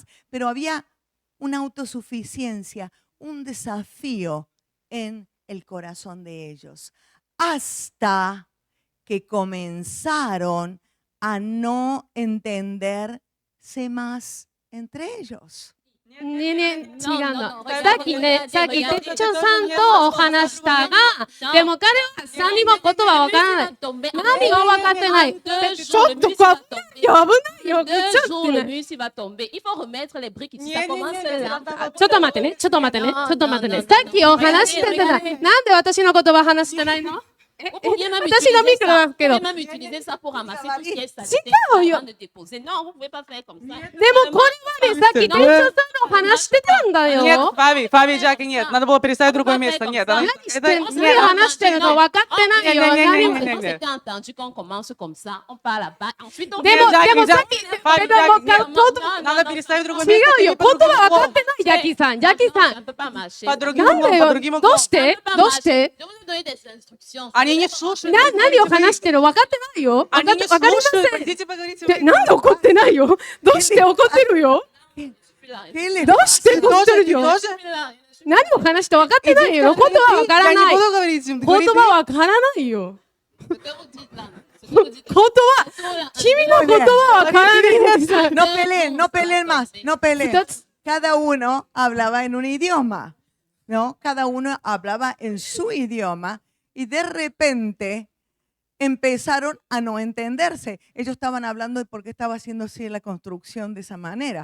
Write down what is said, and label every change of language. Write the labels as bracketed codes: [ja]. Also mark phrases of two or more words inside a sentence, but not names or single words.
[es] Pero había una autosuficiencia, un desafío en el corazón de ellos, hasta que comenzaron a no entenderse más entre ellos. [ja] ねえねえ、違うの。さっき店長さんとお話したが、でも彼は何も言葉わからない。何が分かってない。ちょっと危ないよ、危ないよ。ちょっとね。ちょっと待ってね、ちょっと待ってね、ちょっと待ってね。さっきお話してたら、なんで私の言葉話してないの？私のミクロだけど。違うよ。でもこれまでさっき店長さんの話してたんだよ。 [ru] Нет, Фаби, Джаки, нет. Надо было переставить в другое место. Нет, это... [ja] 何話してるの分かってないよ。でもさっき、でも [ru] Надо переставить в другое [ja] 違 [ru] место. [ja] うよ。言葉分かってない、ジャッキーさん。ジャッキーさん。 [ru] По другим [ja] なんで [ru] углом, [ja] よ [ru] по другим [ja] ど [ru] углом. [ja] うしてどうして [ru] Они не слушают. [ja] 何を話してる分かってないよ。分か [ru] Они [ja] っ [ru] не [ja] て分かりま [ru] слушают. [ja] せん。 [ru] Пойдите поговорите. [ja] でなんで怒ってないよ。どうして怒ってるよ。 [es] ¿Qué les [ja] どうして [ru] Ты [ja] 怒って [ru] тоже, [ja] る [ru] ты [ja] よ。 [ru] тоже? [ja] 何を話して分かってないよ。言葉分から [ru] Я [ja] な [ru] не [ja] い。 [ru] буду говорить им. [ja] 言葉分からないよ。言葉、君の言葉分からないんです。 [es] No peleen, no peleen más, no peleen. [ja] 一つ [es] Cada uno hablaba en un idioma, ¿no? Cada uno hablaba en su idioma y de repente empezaron a no entenderse. Ellos estaban hablando de por qué estaba haciendo así la construcción de esa manera.